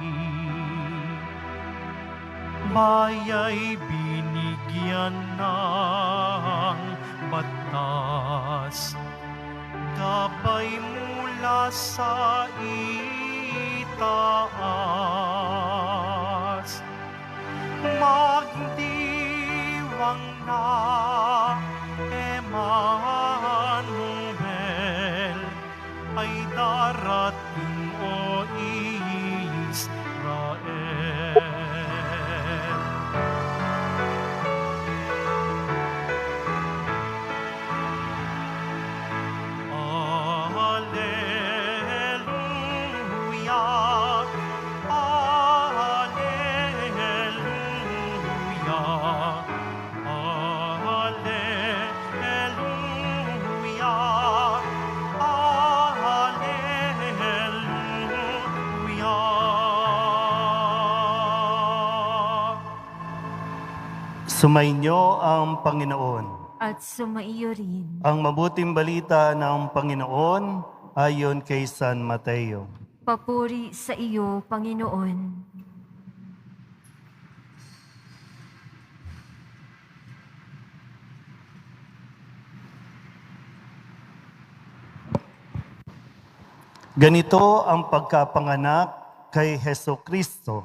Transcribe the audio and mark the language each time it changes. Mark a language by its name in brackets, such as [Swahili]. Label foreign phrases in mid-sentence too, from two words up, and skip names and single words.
[Filipino] Baya'y binigyan ng batas, gabay mula sa itaas. Magdiwang na Emmanuel ay darating o Israel. Alleluia, alleluia, alleluia, alleluia. Sumainyo ang Panginoon. At sumaiyo rin. Ang mabuting balita ng Panginoon ayon kay San Mateo. Papuri sa iyo, Panginoon. Ganito ang pagkapanganak kay Hesukristo.